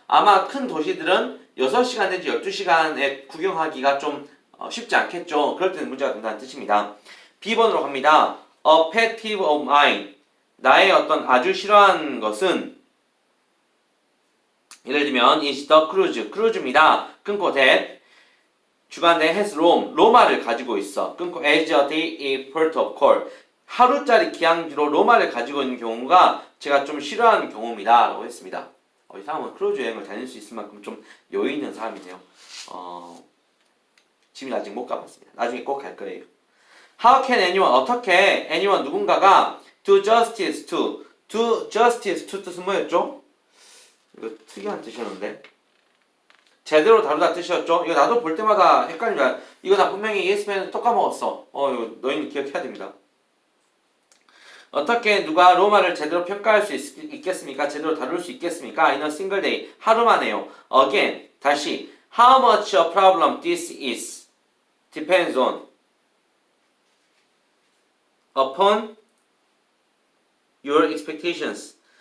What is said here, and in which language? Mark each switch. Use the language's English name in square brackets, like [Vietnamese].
[Korean] 아마 큰 도시들은 6시간 내지 12시간에 구경하기가 좀 쉽지 않겠죠. 그럴 때는 문제가 된다는 뜻입니다. [English] B번으로 갑니다. A pet peeve of mine. [Korean] 나의 어떤 아주 싫어하는 것은 예를 들면 is the cruise. 크루즈입니다. 끊고 that. [English] 주간대 has Rome. [Korean] 로마를 가지고 있어. [English] 끊고 as a day port of call. [Korean] 하루짜리 기항지로 로마를 가지고 있는 경우가 제가 좀 싫어하는 경우입니다. 라고 했습니다. 이 사람은 크루즈 여행을 다닐 수 있을 만큼 좀 여유 있는 사람이네요. 지금 아직 못 가봤습니다. 나중에 꼭 갈 거예요. [English] How can anyone, 어떻게 anyone 누군가가 do justice to 뜻은 뭐였죠? [Korean] 이거 특이한 뜻이었는데 제대로 다루다 뜻이었죠? 이거 나도 볼 때마다 헷갈립니다. 이거 나 분명히 ESPN에서 또 까먹었어. 이거 너희는 기억해야 됩니다. 어떻게 누가 로마를 제대로 평가할 수 있겠습니까? 제대로 다룰 수 있겠습니까? [English] In a single day. 하루만에요. Again. 다시. How much a problem this is depends on upon your expectations.